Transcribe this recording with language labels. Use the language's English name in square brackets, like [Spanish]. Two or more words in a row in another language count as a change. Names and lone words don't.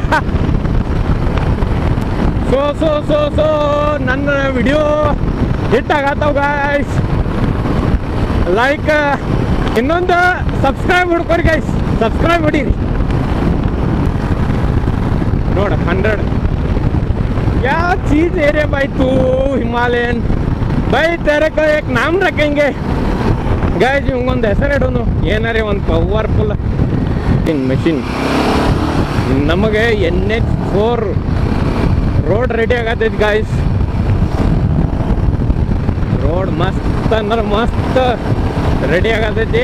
[Kannada] ಸೊ ನನ್ನ ವಿಡಿಯೋ ಹಿಟ್ ಆಗತ್ತಾವ ಗಾಯ್ಸ್. ಲೈಕ್, ಇನ್ನೊಂದು ಸಬ್ಸ್ಕ್ರೈಬ್ ಹುಡ್ಕೋರಿ ಗೈಸ್, ಸಬ್ಸ್ಕ್ರೈಬ್ ಹೊಡೀರಿ. [Hindi] ನೋಡ 100 क्या चीज है रे भाई तू हिमालयन भाई, तेरे को एक नाम रखेंगे गाइस. [Kannada] ಇವಂಗೊಂದು ಹೆಸರು ಇಡೋನು, ಏನಾರೇ ಒಂದು [English] powerful machine. [Kannada] ನಮಗೆ NH4 ರೋಡ್ ರೆಡಿ ಆಗತೈತಿ ಗಾಯ್ಸ್. ರೋಡ್ ಮಸ್ತ್ ಅಂದ್ರೆ ಮಸ್ತ್ ರೆಡಿ ಆಗತೈತಿ.